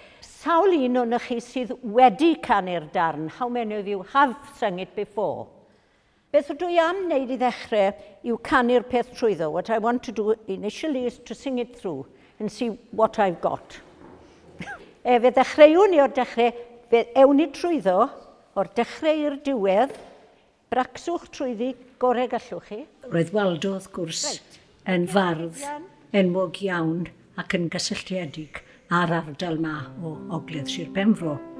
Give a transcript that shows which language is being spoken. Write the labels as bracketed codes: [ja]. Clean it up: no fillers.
[cy] Sawl un o'n chi sydd wedi canu'r darn? [en] How many of you have sung it before? [cy] Beth ydw i am wneud I ddechrau yw canu'r peth trwyddo. [en] What I want to do initially is to sing it through and see what I've got. [cy] Fe ddechreuwn ni o'r dechrau, fe ewn ni trwyddo o'r dechrau i'r diwedd, bracswch trwyddi gorau gallwch chi. Roedd Waldo, wrth gwrs, yn fardd enwog iawn ac yn gysylltiedig ar ardal ma o ogledd Sir Benfro.